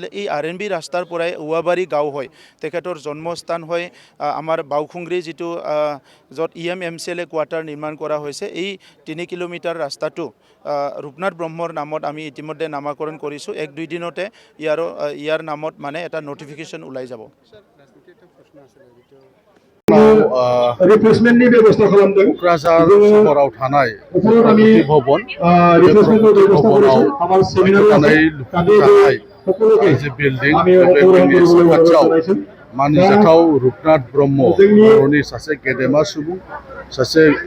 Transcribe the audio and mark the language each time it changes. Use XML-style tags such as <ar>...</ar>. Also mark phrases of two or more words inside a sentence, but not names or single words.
<as>এই RNB ৰাস্তাৰ পৰাই ঔৱাবাৰী গাঁও হয় তেখেতৰ জন্মস্থান হয় আমাৰ বাউখুংগ্ৰী যিটো য'ত EMMCLA কোৱাৰ্টাৰ নিৰ্মাণ কৰা হৈছে। এই 3 কিলোমিটাৰ ৰাস্তাটো ৰূপনাথ ব্ৰহ্মৰ নামত আমি ইতিমধ্যে নামাকৰণ কৰিছোঁ। 1-2 দিনতে ইয়াৰ নামত মানে এটা নটিফিকেশ্যন ওলাই যাব।</as> <brx>रिप्लेसमेन्टनि बेबस्था खालामदों। क'क्राझार सहराव थानाय प्रगति भवन बे प्रगति भवनाव गोदानै लुफुंजानाय जे बिल्डिं बे बिल्डिंनि साखाथियाव मानिजाथाव रुपनाथ ब्रह्म बर'नि सासे गेदेमा सुबुं, सासे</brx>